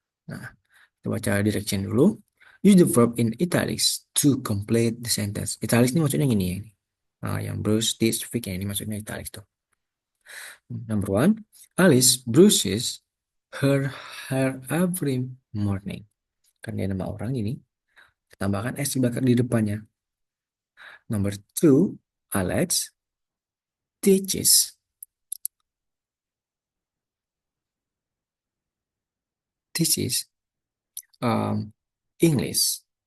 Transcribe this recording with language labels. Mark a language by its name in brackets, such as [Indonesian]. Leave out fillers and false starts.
[Indonesian] Nah, kita baca direction dulu. [English] Use the verb in italics to complete the sentence. [Indonesian] Italics ini maksudnya gini ya. Nah, yang Bruce, this, Vic, ini maksudnya italics tuh. [English] Number one, Alice brushes her hair every morning. [Indonesian] Kan dia nama orang ini. Tambahkan s di depannya. [English] Number two, Alex teaches teaches English.